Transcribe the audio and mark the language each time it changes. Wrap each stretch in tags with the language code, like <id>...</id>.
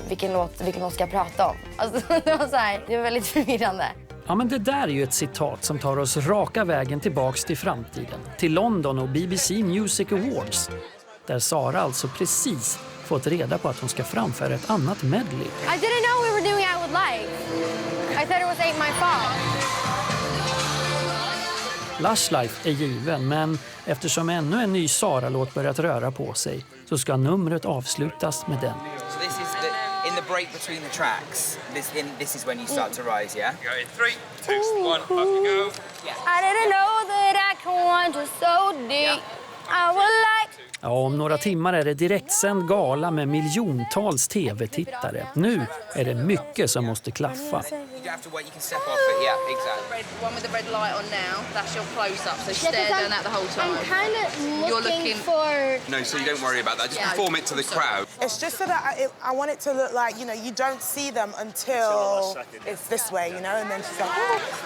<sv>Vilken låt ska jag prata om? Alltså, det var väldigt förvirrande. Ja, men det där är ju ett citat som tar oss raka vägen tillbaks till framtiden. Till London och BBC Music Awards. Där Sara alltså precis fått reda på att hon ska framföra ett annat medley.</sv> <en>I didn't know we were doing Out with Life. I thought it was Ain't My Fault.</en> <sv>Lush Life är given, men eftersom ännu en ny Sara-låt börjat röra på sig så ska numret avslutas med den.</sv> <en>So this is in the break between the tracks. This is when you start to rise, yeah? Go in 3, 2, 1, up you go. I didn't know that I could want you so deep. I would like...</en> <sv>Ja, om några timmar är det direktsänd gala med miljontals tv-tittare. Nu är det mycket som måste klaffa.</sv> <en>You have to wait, you can step off it, yeah, exactly. One with the red light on now, that's your close-up, so stare down that the whole time. I'm kind of looking for... No, so you don't worry about that, just perform it to the crowd. It's just so that I want it to look like, you don't see them until it's this way, and then she's like...</en>